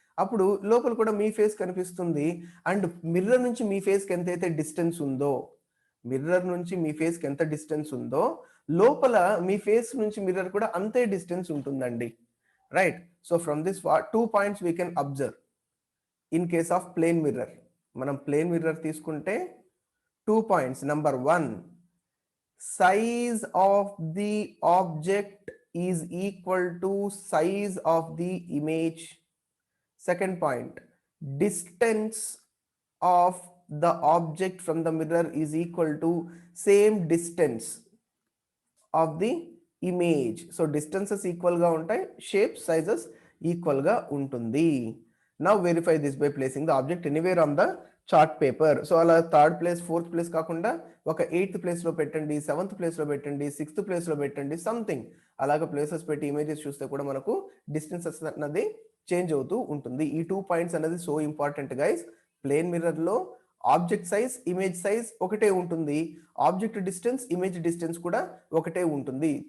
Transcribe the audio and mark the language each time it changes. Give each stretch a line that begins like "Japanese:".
Telugu: అప్పుడు లోపల కూడా మీ ఫేస్ కనిపిస్తుంది. అండ్ మిర్రర్ నుంచి మీ ఫేస్కి ఎంతైతే డిస్టెన్స్ ఉందో, మిర్రర్ నుంచి మీ ఫేస్కి ఎంత డిస్టెన్స్ ఉందో, లోపల మీ ఫేస్ నుంచి మిర్రర్ కూడా అంతే డిస్టెన్స్ ఉంటుందండి. Right.
English: So from this 2 points we can observe in case of plane mirror.
Telugu: మనం ప్లేన్ మిర్రర్ తీసుకుంటే 2 points.
English: Number 1, size of the object is equal to size of the image. Second point, distance of the object from the mirror is equal to same distance of the image.
Telugu: So distances equal ga untai, shape sizes equal ga untundi.
English: Now verify this by placing the object anywhere on the chart paper.
Telugu: So అలా 3rd place 4th place కాకుండా ఒక 8th ప్లేస్లో పెట్టండి, 7th ప్లేస్లో పెట్టండి, 6th ప్లేస్లో పెట్టండి, something అలాగ ప్లేసెస్ పెట్టి ఇమేజెస్ చూస్తే కూడా మనకు డిస్టెన్సెస్ అన్నది చేంజ్ అవుతూ ఉంటుంది. ఈ 2 పాయింట్స్ అనేది సో ఇంపార్టెంట్ గైస్. ప్లేన్ మిర్రర్లో ఆబ్జెక్ట్ సైజ్, ఇమేజ్ సైజ్ ఒకటే ఉంటుంది, ఆబ్జెక్ట్ డిస్టెన్స్, ఇమేజ్ డిస్టెన్స్ కూడా ఒకటే ఉంటుంది.